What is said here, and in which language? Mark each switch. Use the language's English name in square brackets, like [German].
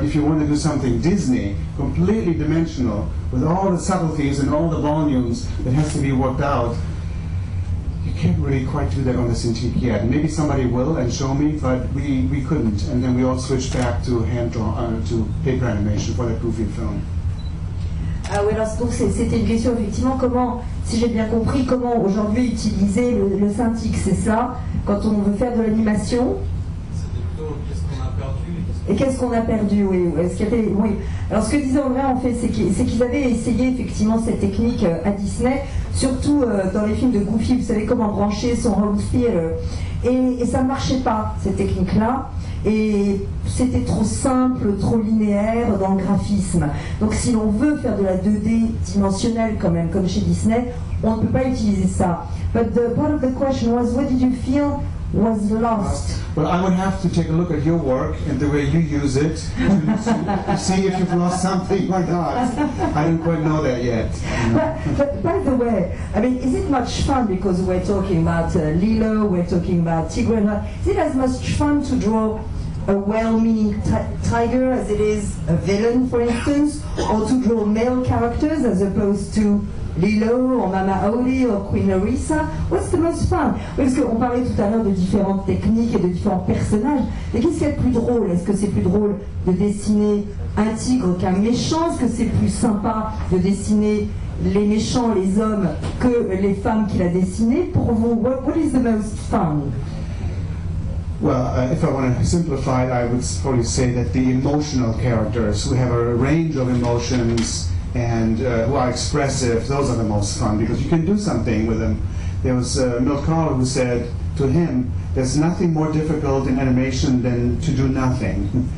[English] But if you want to do something Disney, completely dimensional, with all the subtleties and all the volumes that has to be worked out, you can't really quite do that on the Cintiq yet. Maybe somebody will and show me, but we couldn't. And then we all switched back to to paper animation for that Goofy film. [French] Ah oui, alors donc c'était une question effectivement, comment, si j'ai bien compris, comment aujourd'hui utiliser le Cintiq, c'est ça, quand on veut faire de l'animation? C'était plutôt qu'est-ce qu'on a perdu et qu'est-ce qu'on a perdu, oui. Oui. Alors ce que disait André en fait, c'est qu'ils avaient essayé effectivement cette technique à Disney, surtout dans les films de Goofy, vous savez comment brancher son home theater, et ça ne marchait pas cette technique-là. Et c'était trop simple, trop linéaire dans le graphisme. Donc si l'on veut faire de la 2D dimensionnelle quand même, comme chez Disney, on ne peut pas utiliser ça. [English] But the part of the question was, what did you feel was lost? Well, I would have to take a look at your work and the way you use it to see if you've lost something or not. I don't quite know that yet. But by the way, I mean, is it much fun, because we're talking about Lilo, we're talking about Tigrana, is it as much fun to draw a well-meaning tiger as it is a villain, for instance, or to draw male characters as opposed to Lilo, or Mama Oli, or Queen Larissa? What's the most fun? [French] Parce qu'on parlait tout à l'heure de différentes techniques et de différents personnages, mais qu'est-ce qu'il y a de plus drôle? Est-ce que c'est plus drôle de dessiner un tigre qu'un méchant? Est-ce que c'est plus sympa de dessiner les méchants, les hommes, que les femmes qu'il a dessinées? Pour vous, [English] what is the most fun? Well, if I want to simplify it, I would probably say that the emotional characters who have a range of emotions and who are expressive, those are the most fun, because you can do something with them. There was Milt Kahl who said to him, there's nothing more difficult in animation than to do nothing.